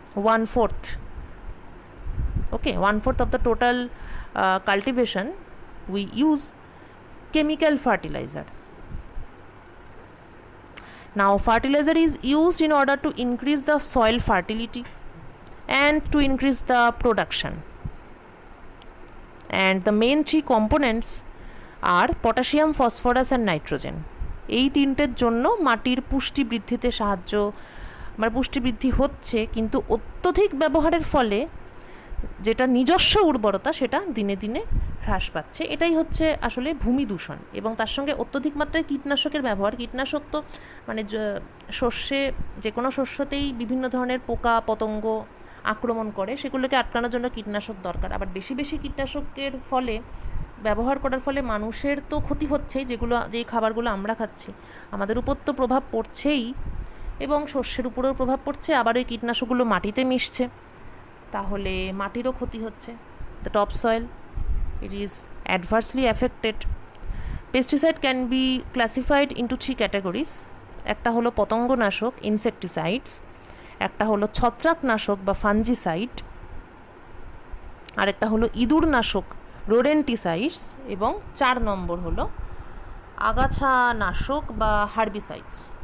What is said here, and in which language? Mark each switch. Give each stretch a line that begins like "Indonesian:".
English: 1/4, okay, 1/4 of the total cultivation we use chemical fertilizer. Now fertilizer is used in order to increase the soil fertility and to increase the production, and the main three components are potassium, phosphorus and nitrogen.
Bangla: এই তিনটের জন্য মাটির পুষ্টি বৃদ্ধিতে সাহায্য, মানে পুষ্টি বৃদ্ধি হচ্ছে, কিন্তু অত্যধিক ব্যবহারের ফলে যেটা নিজস্ব উর্বরতা সেটা দিনে দিনে হ্রাস পাচ্ছে. এটাই হচ্ছে আসলে ভূমি দূষণ. এবং তার সঙ্গে অত্যধিক মাত্রায় কীটনাশকের ব্যবহার. কীটনাশক তো মানে শস্যে, যে কোনো শস্যতেই বিভিন্ন ধরনের পোকা পতঙ্গ আক্রমণ করে, সেগুলোকে আটকানোর জন্য কীটনাশক দরকার. আবার বেশি বেশি কীটনাশকের ফলে, ব্যবহার করার ফলে মানুষের তো ক্ষতি হচ্ছেই, যেই খাবারগুলো আমরা খাচ্ছি আমাদের উপর তো প্রভাব পড়ছেই, এবং শস্যের উপরেও প্রভাব পড়ছে. আবার ওই কীটনাশকগুলো মাটিতে মিশছে, তাহলে মাটিরও ক্ষতি হচ্ছে.
English: The top soil, it is adversely affected. Pesticide can be classified into 3 categories.
Bangla: একটা হলো পতঙ্গনাশক, ইনসেকটিসাইডস, একটা হলো ছত্রাকনাশক বা ফাঞ্জিসাইড, আর একটা হলো ইঁদুরনাশক, রোডেন্টিসাইডস, এবং 4 নম্বর হলো আগাছানাশক বা হার্বিসাইডস.